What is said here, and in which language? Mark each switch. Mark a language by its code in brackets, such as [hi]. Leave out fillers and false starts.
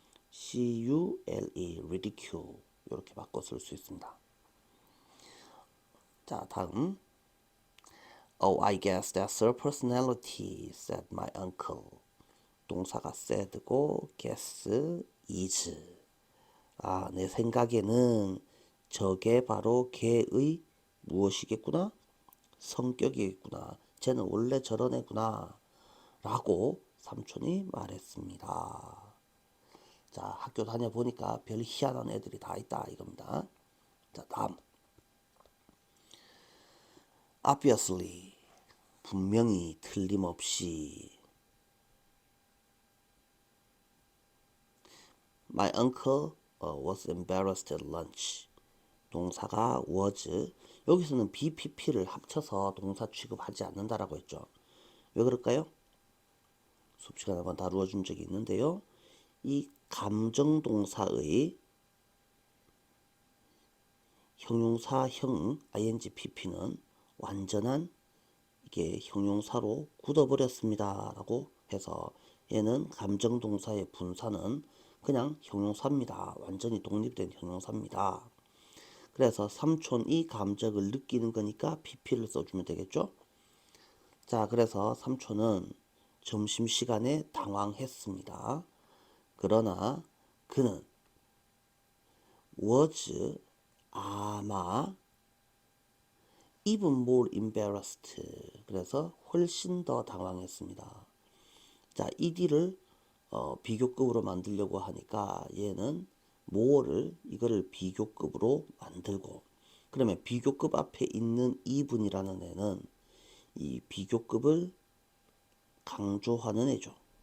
[ko] C-U-L-E ridicule 이렇게 바꿔 쓸 수 있습니다. 자, 다음 [en] Oh, I guess that's her personality, said my uncle. [ko] 동사가 said고 guess is. 내 생각에는 저게 바로 걔의 무엇이겠구나? 성격이겠구나. 쟤는 원래 저런 애구나. 라고 삼촌이 말했습니다. 자, 학교 다녀보니까 별 희한한 애들이 다 있다 이겁니다. 자, 다음. [en] Obviously, [ko] 분명히 틀림없이 [en] My uncle was embarrassed at lunch. [ko] 동사가 was. 여기서는 BPP를 합쳐서 동사 취급하지 않는다라고 했죠. 왜 그럴까요? 수업 시간에 한번 다루어 준 적이 있는데요. 이 감정 동사의 형용사형 ing pp는 완전한 이게 형용사로 굳어버렸습니다 라고 해서 얘는 감정 동사의 분사는 그냥 형용사입니다. 완전히 독립된 형용사입니다. 그래서 삼촌이 감정을 느끼는 거니까 PP를 써주면 되겠죠. 자, 그래서 삼촌은 점심시간에 당황했습니다. 그러나 그는 [en] was [ko] 아마 [en] even more embarrassed. [ko] 그래서 훨씬 더 당황했습니다. 자, ed를 비교급으로 만들려고 하니까 얘는 more를 이거를 비교급으로 만들고, 그러면 비교급 앞에 있는 even이라는 애는 이 비교급을 강조하는 애죠.